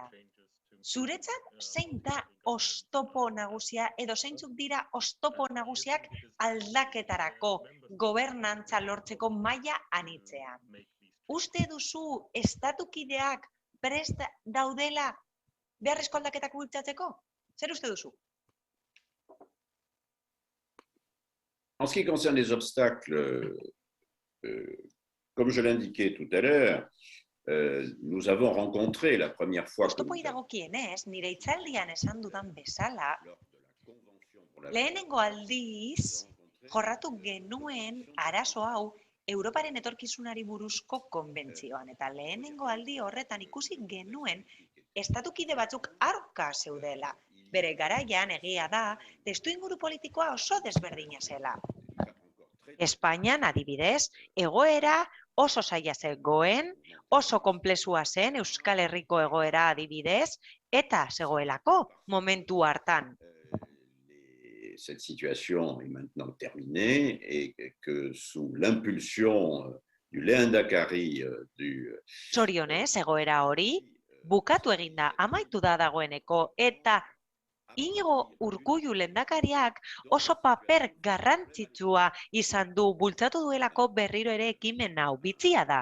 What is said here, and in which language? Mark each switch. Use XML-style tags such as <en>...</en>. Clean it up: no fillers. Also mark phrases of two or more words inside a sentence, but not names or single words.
<eu>Zuretzat, zein da oztopo nagusia edo zeintzuk dira oztopo nagusiak aldaketarako gobernantza lortzeko maila anitzean? Uste duzu estatukideak prest daudela beharrezko aldaketak bultzatzeko? Zer uste duzu?</eu> <fr>En ce qui concerne les obstacles, comme je l'indiquais tout à l'heure, nous avons rencontré la première fois...</fr> <eu>Oztopoi dagokienez, nire hitzaldian esan dudan bezala, lehenengo aldiz jorratu genuen arazo hau Europaren etorkizunari buruzko konbentzioan. Eta lehenengo aldi horretan ikusi genuen estatukide batzuk aurka zeudela. Bere garaian egia da, testuinguru politikoa oso desberdina zela. Espainian, adibidez, egoera oso zaila zegoen, oso konplexua zen Euskal Herriko egoera adibidez, eta zegoelako momentu hartan.</eu> <fr>Cette situation est maintenant terminée et que sous l'impulsion du lehendakari du...</fr> <eu>Zorionez, egoera hori, bukatu eginda, amaitu da dagoeneko, eta Iñigo Urkullu lehendakariak oso paper garrantzitsua izan du, bultzatu duelako berriro ere ekimen hau, bitxia da.</eu>